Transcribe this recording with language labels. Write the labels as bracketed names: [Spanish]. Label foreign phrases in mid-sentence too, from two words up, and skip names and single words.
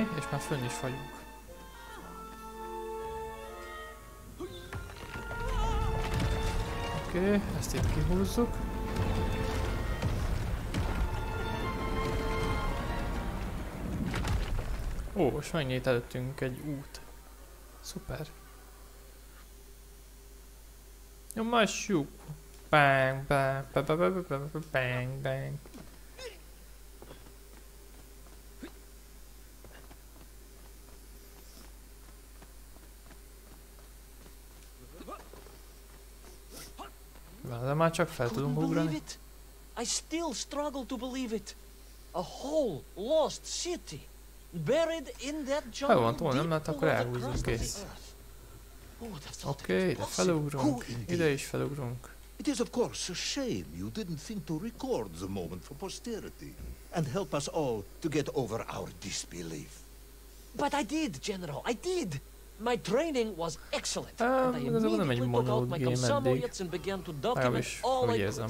[Hungarian] És már fönn is vagyunk. Oké, ezt itt kihúzzuk. Ó, most megnyílt előttünk egy út. Szuper. Nyomassuk. Bang, bang, bang, bang, bang, bang, bang. De már csak fel tudunk ugrani. [English] I still struggle to believe it. A whole lost city, buried in that jungle. [Hungarian] Ha van túl, nem lehet, akkor elhúzzuk, kész. Oké, ide felugrunk, ide is felugrunk. [English] It is of course a shame you didn't think to record the moment for posterity and help us all to get over our disbelief. But I did, General, I did. My training was excellent. [Hungarian] Igazából nem egy monológ game eddig. Legalábbis úgy érzem.